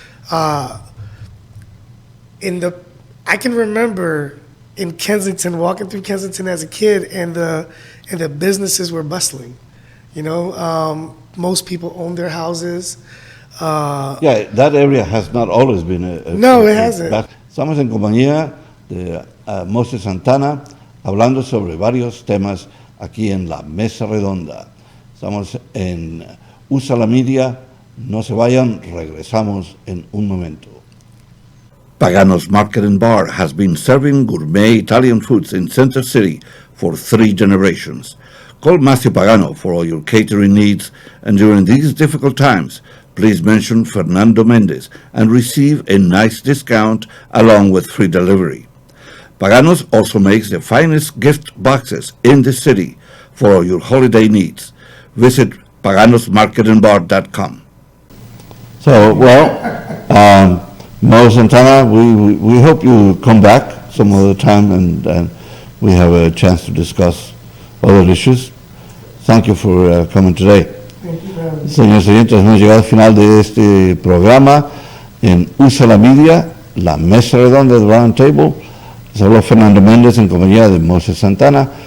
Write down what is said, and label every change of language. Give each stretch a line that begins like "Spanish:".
English: I can remember in Kensington, walking through Kensington as a kid, and the businesses were bustling. You know, most people own their houses. Yeah, that area has not always been No, it hasn't.
Spanish: Estamos en compañía de Moses Santana, hablando sobre varios temas aquí en la Mesa Redonda. Estamos en Usalamedia. No se vayan, regresamos en un momento.
English: Pagano's Market and Bar has been serving gourmet Italian foods in Center City for 3 generations. Call Matthew Pagano for all your catering needs, and during these difficult times, please mention Fernando Mendez and receive a nice discount along with free delivery. Paganos also makes the finest gift boxes in the city for your holiday needs. Visit paganosmarketandbar.com. So, Mo Santana, we hope you come back some other time and we have a chance to discuss other issues. Thank you for coming today.
Spanish: Señores oyentes, hemos llegado al final de este programa en Usalamedia, la mesa redonda de Roundtable. Les habló Fernando Mendez en compañía de Santana.